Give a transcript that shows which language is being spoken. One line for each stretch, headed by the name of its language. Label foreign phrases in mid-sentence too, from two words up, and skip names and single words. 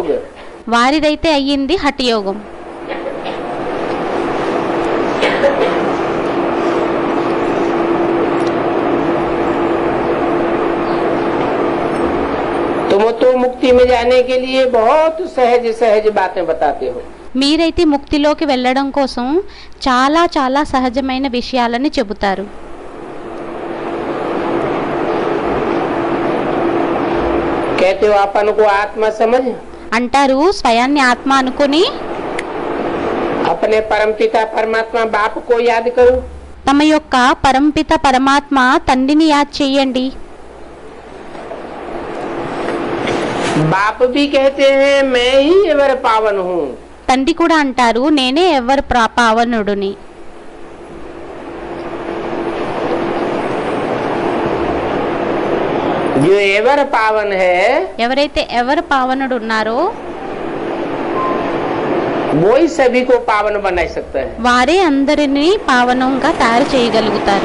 Telugu: వారిదైతే అయ్యింది హఠయోగం.
Hindi: तुम तो मुक्ति में जाने के लिए बहुत सहज सहज बातें बताते हो।
Telugu: మీరైతే ముక్తిలోకి వెళ్ళడం కోసం చాలా చాలా సహజమైన విషయాలని చెబుతారు.
Hindi: कहते हो अपन को आत्मा समझ,
Telugu: అంటారు స్వయాన్ని ఆత్మ అనుకొని
Hindi: अपने परमपिता परमात्मा बाप को याद करो।
Telugu: తమ యొక్క పరంపిత పరమాత్మ తండ్రిని యాద్ చేయండి.
Hindi: बाप भी कहते हैं मैं ही एवर पावन हूँ।
Telugu: తండ్రి కూడా అంటారు నేనే ఎవరు పావనుడుని.
Hindi: जो एवर पावन है
Telugu: ఎవరైతే ఎవరు పావనుడు ఉన్నారో
Hindi: वो ही सभी को पावन बना सकता है।
Telugu: వారే అందరినీ పావనంగా తయారు చేయగలుగుతారు.